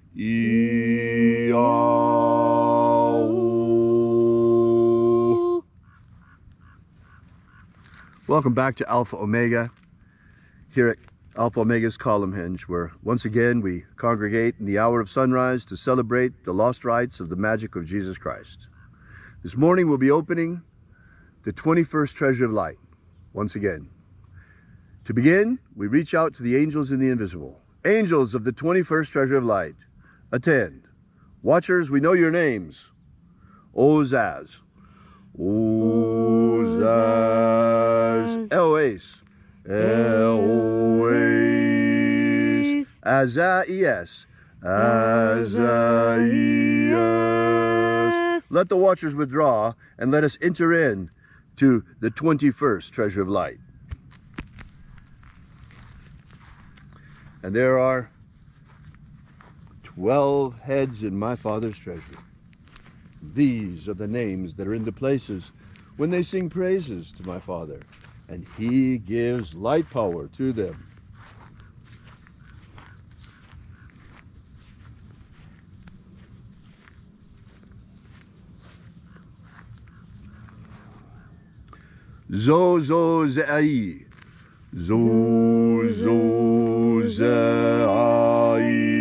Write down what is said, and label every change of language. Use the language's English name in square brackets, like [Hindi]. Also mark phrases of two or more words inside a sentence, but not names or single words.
[English] Welcome back to Alpha Omega, here at Alpha Omega's Column Hinge, where once again we congregate in the hour of sunrise to celebrate the lost rites of the magic of Jesus Christ. This morning we'll be opening the 21st Treasure of Light, once again. To begin, we reach out to the angels in the invisible. Angels of the 21st Treasure of Light, attend. Watchers, we know your names. Ozaz. Ozaz. Eloes. Eloes. Azaias. Azaias. Let the watchers withdraw and let us enter in to the 21st Treasure of Light. And there are 12 heads in my Father's treasure. These are the names that are in the places when they sing praises to my Father, and he gives light power to them. Zo zo ze'ai. Zo zo ze'ai.